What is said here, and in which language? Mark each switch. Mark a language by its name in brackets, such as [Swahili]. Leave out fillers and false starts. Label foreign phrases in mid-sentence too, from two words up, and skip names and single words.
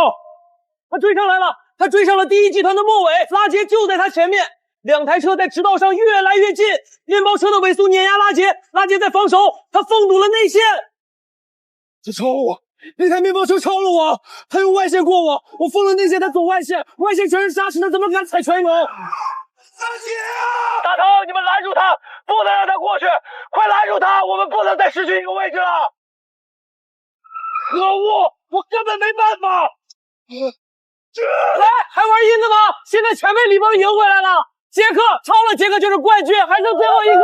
[Chinese] 他追上来了，他追上了第一集团的末尾，拉杰就在他前面。2台车在直道上越来越近，面包车的尾速碾压拉杰，拉杰在防守，他封堵了内线。他超了我，那台面包车超了我，他用外线过我，我封了内线，他走外线，外線全是沙石，他怎麼敢踩全油？大頭，你們攔住他，不能讓他過去，快攔住他，我們不能再失去一個位置了。可惡，我根本沒辦法。來，還玩陰的嗎？現在全被李邦贏回來了。傑克超了，傑克就是冠軍，還剩最後一個。